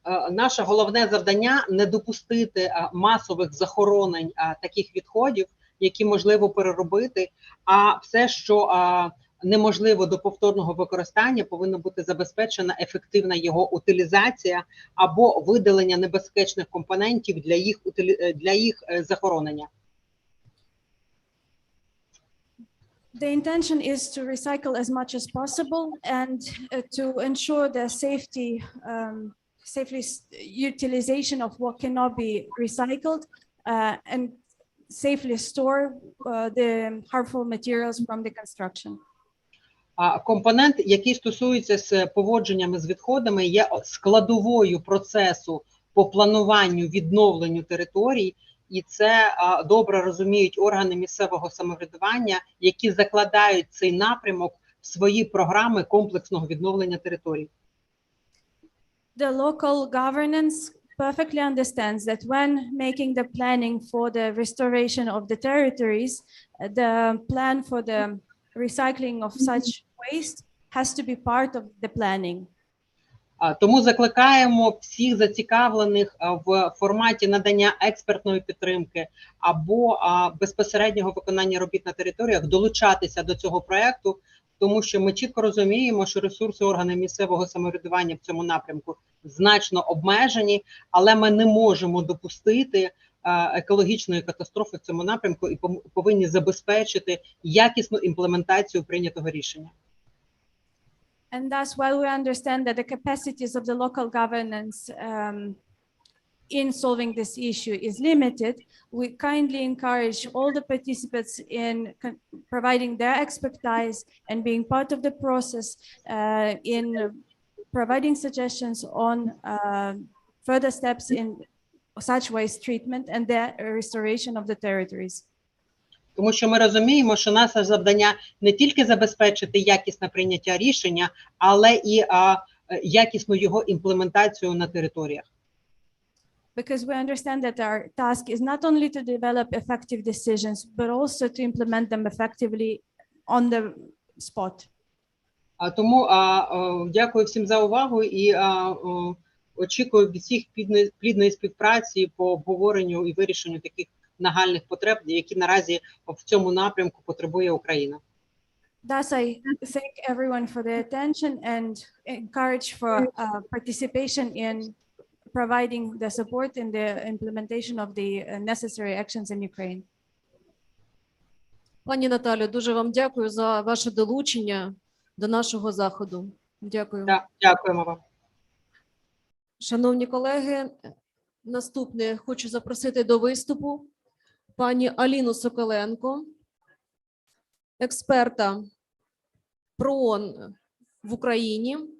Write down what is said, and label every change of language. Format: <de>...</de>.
<uk>Наше головне завдання – не допустити масових захоронень таких відходів, які можливо переробити, а все, що неможливо до повторного використання, повинна бути забезпечена ефективна його утилізація або видалення небезпечних компонентів для їх захоронення.</uk> <en>The intention is to recycle as much as possible and to ensure the safely utilization of what cannot be recycled and safely store the harmful materials from the construction.</en> <uk>Компонент, який стосується з поводженнями з відходами, є складовою процесу по плануванню, відновленню територій, і це добре розуміють органи місцевого самоврядування, які закладають цей напрямок в свої програми комплексного відновлення територій.</uk> <en>The local governance perfectly understands that when making the planning for the restoration of the territories, the plan for the recycling of such waste has to be part of the planning.</en> <uk>Тому закликаємо всіх зацікавлених в форматі надання експертної підтримки або безпосереднього виконання робіт на територіях долучатися до цього проекту, тому що ми чітко розуміємо, що ресурси органів місцевого самоврядування в цьому напрямку значно обмежені, але ми не можемо допустити екологічної катастрофи в цьому напрямку і повинні забезпечити якісну імплементацію прийнятого рішення.</uk> <en>And thus, while we understand that the capacities of the local governance in solving this issue is limited, we kindly encourage all the participants in providing their expertise and being part of the process in providing suggestions on further steps in such waste treatment and the restoration of the territories.</en> <uk>Тому що ми розуміємо, що наше завдання не тільки забезпечити якісне прийняття рішення, але і якісну його імплементацію на територіях.</uk> <en>Because we understand that our task is not only to develop effective decisions, but also to implement them effectively on the spot.</en> <uk>Тому дякую всім за увагу і очікую від всіх плідної співпраці по обговоренню і вирішенню таких нагальних потреб, які наразі в цьому напрямку потребує Україна.</uk> <en>Thus, I thank everyone for their attention and encourage for participation in providing the support in the implementation of the necessary actions in Ukraine.</en> <uk>Пані Наталю, дуже вам дякую за ваше долучення до нашого заходу. Дякую. Дякуємо вам. Шановні колеги, наступне хочу запросити до виступу пані Аліну Соколенко, експерта ПРООН в Україні.</uk>